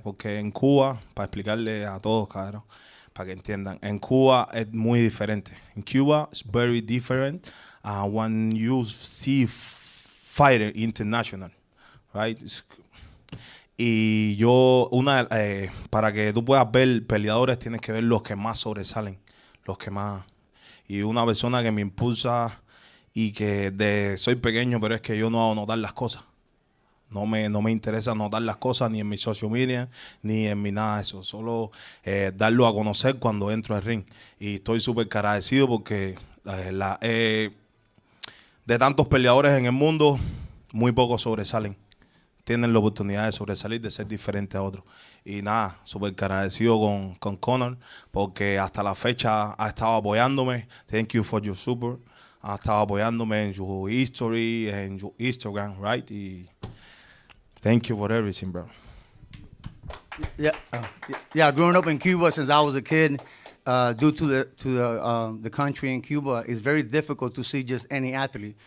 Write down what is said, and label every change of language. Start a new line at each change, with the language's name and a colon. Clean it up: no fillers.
Spanish: Porque en Cuba, para explicarle a todos, cabrón, para que entiendan, en Cuba es muy diferente. En Cuba
English: it's very different when you see fighter international, right?
Spanish: Y yo, para que tú puedas ver peleadores, tienes que ver los que más sobresalen, los que más. Y una persona que me impulsa y que soy pequeño, pero es que yo no hago notar las cosas. No me interesa notar las cosas ni en mi social media, ni en mi nada de eso. Solo darlo a conocer cuando entro al ring. Y estoy súper agradecido porque de tantos peleadores en el mundo, muy pocos sobresalen. Tienen la oportunidad de sobresalir, de ser diferente a otros. Y nada, súper agradecido con Conor, porque hasta la fecha ha estado apoyándome.
English: Thank you for your support.
Spanish: Ha estado apoyándome en su history, en su Instagram, right?
English: Y thank you for everything, bro. Yeah, growing up in Cuba since I was a kid, due to the country in Cuba, it's very difficult to see just any athlete.